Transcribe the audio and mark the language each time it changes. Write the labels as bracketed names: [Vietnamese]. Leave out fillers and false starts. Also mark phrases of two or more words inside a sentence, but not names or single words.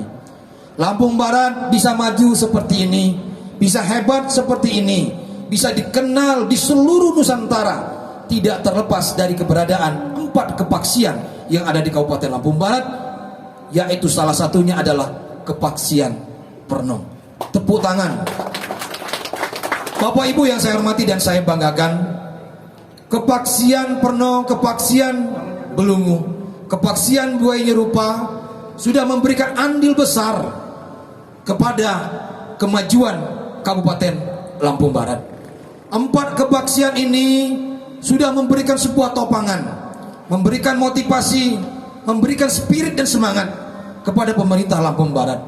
[Indonesian] Lampung Barat bisa maju seperti ini, bisa hebat seperti ini, bisa dikenal di seluruh Nusantara, tidak terlepas dari keberadaan 4 kepaksian yang ada di Kabupaten Lampung Barat, yaitu salah satunya adalah kepaksian Pernom. Tepuk tangan. Bapak Ibu yang saya hormati dan saya banggakan, kepaksian Pernom, kepaksian Belungu, kepaksian Buaya Nyerupa sudah memberikan andil besar kepada kemajuan Kabupaten Lampung Barat. 4 kepaksian ini sudah memberikan sebuah topangan, memberikan motivasi, memberikan spirit dan semangat kepada pemerintah Lampung Barat.